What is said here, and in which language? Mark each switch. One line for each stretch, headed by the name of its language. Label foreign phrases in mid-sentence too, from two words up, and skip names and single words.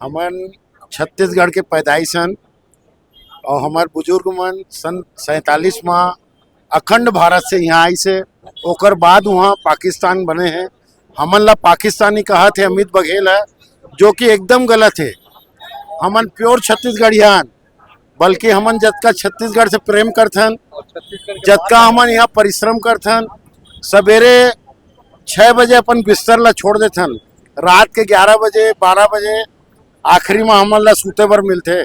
Chhattisgarhi: हमन छत्तीसगढ़ के पैदाइश हन और हमार बुजुर्ग मन सन 47 में अखंड भारत से यहाँ आई से, ओकर बाद वहाँ पाकिस्तान बने हैं। हमन ला पाकिस्तानी कहा थे अमित बघेल है, जो कि एकदम गलत है। हमन प्योर छत्तीसगढ़ियान, बल्कि हमन जतका छत्तीसगढ़ से प्रेम करथन, जतका हमन यहाँ परिश्रम करथन, सवेरे 6 बजे अपन बिस्तर ला छोड़ देथन, रात के 11 बजे 12 बजे आखिरी में हमन ला सूते बर मिलते।